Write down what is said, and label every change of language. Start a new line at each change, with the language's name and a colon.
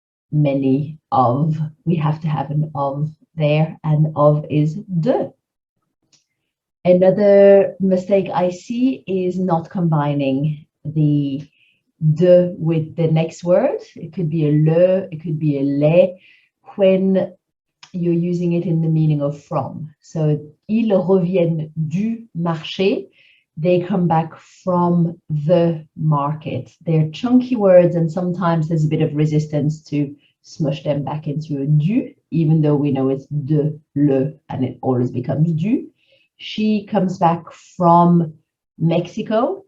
English: many of. We have to have an of there, and of is de. Another mistake I see is not combining the de with the next word. It could be a le, it could be a les, when you're using it in the meaning of from.
French: So, ils reviennent du marché.
English: They come back from the market. They're chunky words, and sometimes there's a bit of resistance to smush them back into a du, even though we know it's de, le, and it always becomes du. She comes back from Mexico.